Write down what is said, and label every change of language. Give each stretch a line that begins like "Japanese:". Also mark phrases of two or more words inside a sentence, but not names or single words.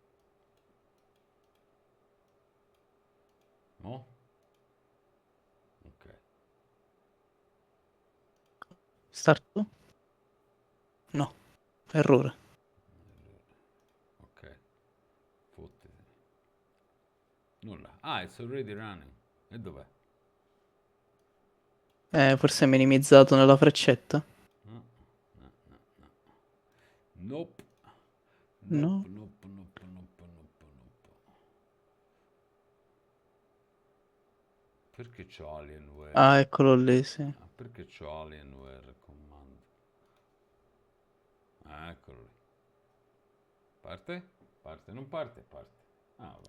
Italian: No? Ok.
English: Start? No,
Italian: errore. Ok, fottiti. Nulla.
English: Ah, it's already running.
Italian: E dov'è? Forse è minimizzato nella freccetta? No, no, no, no.
English: Nope. No. Nope, nope, nope, nope, nope, nope.
Italian: Perché c'ho Ah, Alienware? eccolo lì, sì. Perché c'ho Alienware comando? Eccolo lì. Parte? Parte, non parte? Parte. Ah, vabbè.